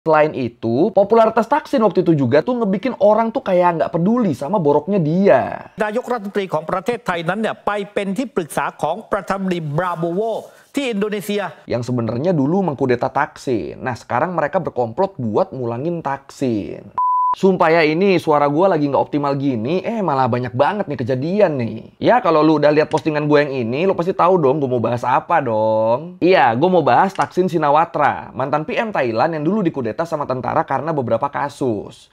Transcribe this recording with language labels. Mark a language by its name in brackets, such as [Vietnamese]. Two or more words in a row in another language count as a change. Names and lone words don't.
[Indonesian] Selain itu, popularitas Thaksin waktu itu juga tuh ngebikin orang tuh kayak nggak peduli sama boroknya dia. [Thai] นายกรัฐมนตรีของประเทศไทยนั้นเนี่ยไปเป็นที่ปรึกษาของประธานาธิบดีบราโบโวที่อินโดนีเซีย [Indonesian] Yang sebenarnya dulu mengkudeta Thaksin. Nah sekarang mereka berkomplot buat mulangin Thaksin. Sumpah ya, ini suara gue lagi nggak optimal gini, malah banyak banget nih kejadian nih. Ya kalau lu udah lihat postingan gue yang ini, lu pasti tahu dong gue mau bahas apa dong. Iya, gue mau bahas Thaksin Shinawatra, mantan PM Thailand yang dulu dikudeta sama tentara karena beberapa kasus.